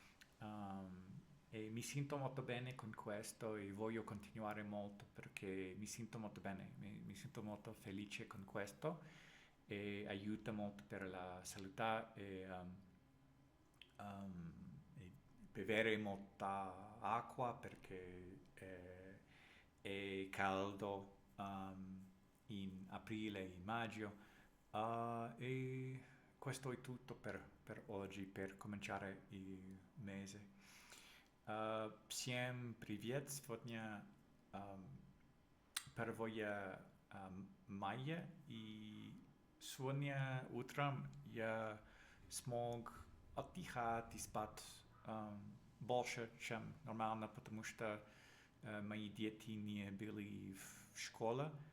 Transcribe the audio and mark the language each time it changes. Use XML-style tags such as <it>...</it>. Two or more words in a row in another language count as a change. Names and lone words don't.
<it>E mi sento molto bene con questo e voglio continuare molto perché mi sento molto bene, mi sento molto felice con questo e aiuta molto per la salute e bere molta acqua perché è caldo in aprile e maggio. E questo è tutto per oggi, per cominciare il mese.</it> <ru>Всем привет! Сегодня первое мая, и сегодня утром я смог отдыхать и спать больше, чем нормально, потому что мои дети не были в школе.</ru>